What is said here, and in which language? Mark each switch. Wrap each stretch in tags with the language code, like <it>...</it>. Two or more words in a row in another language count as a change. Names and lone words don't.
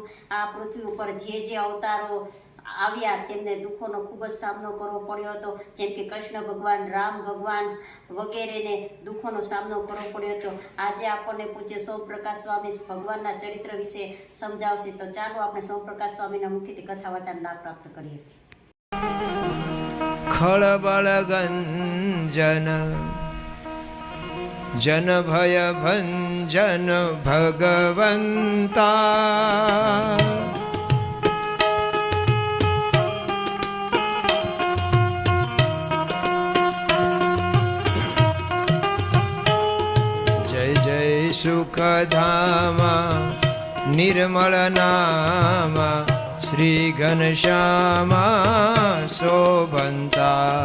<gu>આ પૃથ્વી ઉપર જે અવતારો આવ્યા તેમને દુઃખોનો ખૂબ જ સામનો કરવો પડ્યો હતો, જેમ કે કૃષ્ણ ભગવાન, રામ ભગવાન વગેરેને દુઃખોનો સામનો કરવો પડ્યો હતો। આજે આપણને પૂજ્ય સોમપ્રકાશ સ્વામી ભગવાનના ચરિત્ર વિશે સમજાવશે। તો ચાલો આપણે સોમપ્રકાશ સ્વામીના મુખથી કથા વાર્તાનો લાભ પ્રાપ્ત કરીએ।</gu> <hi>खलबलगंजन जन भय भंजन भगवंता जय जय सुखधामा निर्मल नामा श्री घनश्यामा शोभंता</hi>